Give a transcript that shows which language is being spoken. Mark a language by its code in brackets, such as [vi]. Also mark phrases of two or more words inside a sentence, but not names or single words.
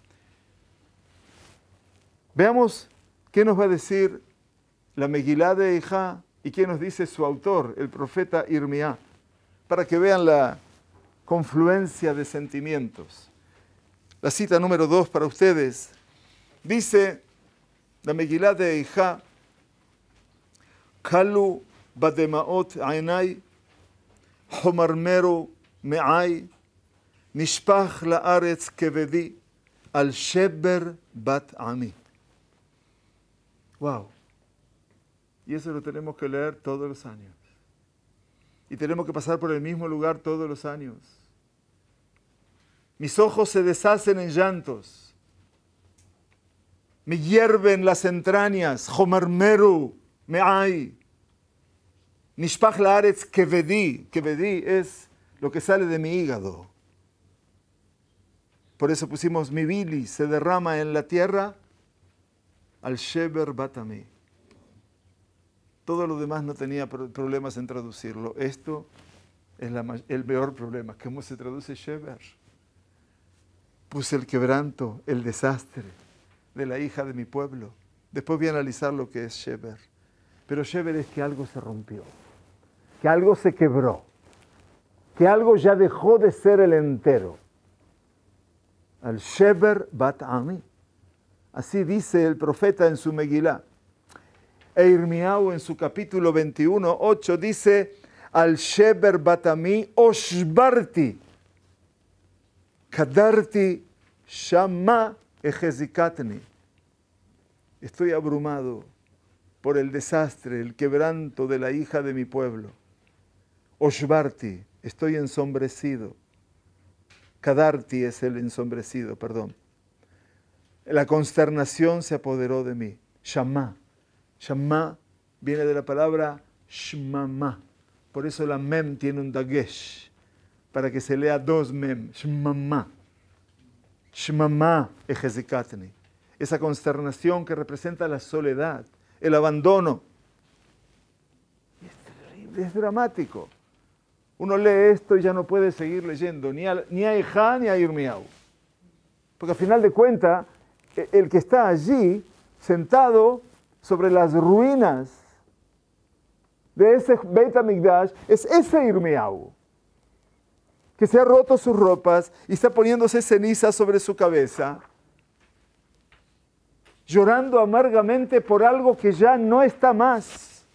[es] Veamos qué nos va a decir la Megilá de Eijá y qué nos dice su autor, el profeta Irmiá, para que vean la confluencia de sentimientos. La cita número 2 para ustedes. Dice la Megilá de Eijá, [he] כלו בדמעות עיני חמרמרו מעי נשפך לארץ כבדי על שבר בת עמי. [es] Wow. Y eso lo tenemos que leer todos los años. Y tenemos que pasar por el mismo lugar todos los años. Mis ojos se deshacen en llantos. Me hierven las entrañas. [he] חמרמרו מעי. נשפך לארץ כבדי. [es] Kevedi es lo que sale de mi hígado. Por eso pusimos mi bilis se derrama en la tierra. [he] על שבר בת עמי. [es] Todo lo demás no tenía problemas en traducirlo. Esto es el peor problema. ¿Cómo se traduce sheber? Puse el quebranto, el desastre de la hija de mi pueblo. Después voy a analizar lo que es sheber. Pero sheber es que algo se rompió, que algo se quebró, que algo ya dejó de ser el entero. [he] על שבר בת עמי. [es] Así dice el profeta en su Megilá. E Irmiau en su capítulo 21, 8 dice, [he] על שבר בת עמי השברתי קדרתי שמה החזקתני. [es] Estoy abrumado por el desastre, el quebranto de la hija de mi pueblo. Oshbarti, estoy ensombrecido. Kadarti es el ensombrecido, perdón. La consternación se apoderó de mí. Shama. Shama viene de la palabra shmama. Por eso la mem tiene un dagesh, para que se lea dos mem. [he] שממה שממה החזקתני. [es] Esa consternación que representa la soledad, el abandono. Y es terrible, es dramático. Uno lee esto y ya no puede seguir leyendo ni a Ejá ni a Irmiau. Porque al final de cuentas, el que está allí, sentado sobre las ruinas de ese Beit HaMikdash, es ese Irmiau, que se ha roto sus ropas y está poniéndose ceniza sobre su cabeza, llorando amargamente por algo que ya no está más.